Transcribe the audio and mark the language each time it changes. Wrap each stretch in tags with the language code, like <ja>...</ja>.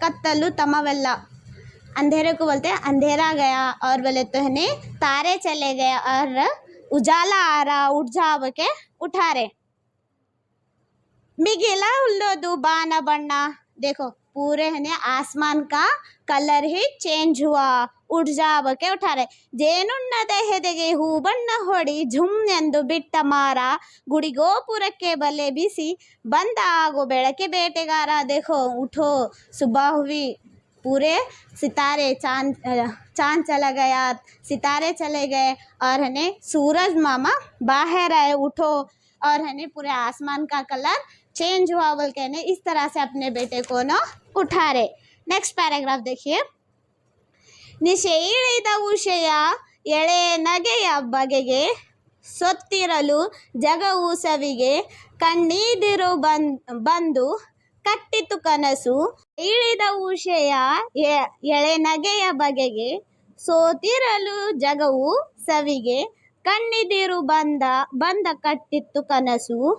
<kn>कत्तलू तमवेल्ला</kn> <hi>अंधेरे को बोलते हैं. अंधेरा गया और बोले तो है तारे चले गए और उजाला आ रहा, उठ जाओ के उठा रहे.</hi> <kn>मिगिला उल्लोदू बाना बन्ना,</kn> <hi>देखो पूरे है आसमान का कलर ही चेंज हुआ, उठ जाओ के उठा रहे.</hi> <kn>ಜೇನುಣ್ಣದ ಹೆದೆಗೆ ಹೂ ಬಣ್ಣ ಹೊಡಿ ಝುಮ್ ಎಂದು ಬಿಟ್ಟ ಮಾರ, ಗುಡಿಗೋಪುರಕ್ಕೆ ಬಲೆ ಬಿಸಿ ಬಂದ ಆಗೋ ಬೆಳಕೆ ಬೇಟೆಗಾರ.</kn> <hi>देखो उठो सुबह हुई, पूरे सितारे चांद चला गया, सितारे चले गए और है सूरज मामा बाहर आए. उठो और है पूरे आसमान का कलर चेंज हुआ बोल के इस तरह से अपने बेटे को न उठा रहे. नेक्स्ट पैराग्राफ देखिए.</hi> <kn>ನಿಶೆ ಇಳಿದ ಉಷೆಯ ಎಳೆ ನಗೆಯ ಬಗೆಗೆ ಸೊತ್ತಿರಲು ಜಗವು ಸವಿಗೆ ಕಣ್ಣೀದಿರು ಬಂದು ಕಟ್ಟಿತು ಕನಸು. ಇಳಿದ ಉಷೆಯ ಎಳೆ ನಗೆಯ ಬಗೆಗೆ ಸೋತಿರಲು ಜಗವು ಸವಿಗೆ ಕಣ್ಣಿದಿರು ಬಂದ ಕಟ್ಟಿತ್ತು ಕನಸು.</kn>